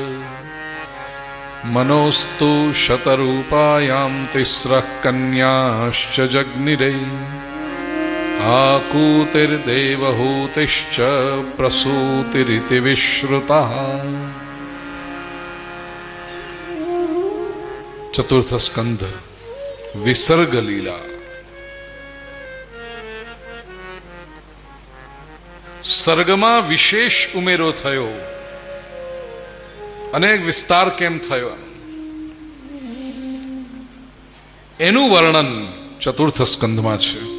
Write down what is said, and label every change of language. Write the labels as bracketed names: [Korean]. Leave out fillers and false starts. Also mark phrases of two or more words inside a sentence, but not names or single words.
[Sanskrit] मनोस्तु शतरूपायां तिस्रः कन्याश्च जग्निरे, आकूतिर्देवहूतिश्च प्रसूतिरिति विश्रुतः. चतुर्थ स्कंध विसर्ग लीला. [Gujarati] સર્ગમાં વિશેષ ઉમેરો થયો અને વિસ્તાર કેમ થયો એનું વર્ણન ચતુર્થ સ્કંધમાં છે.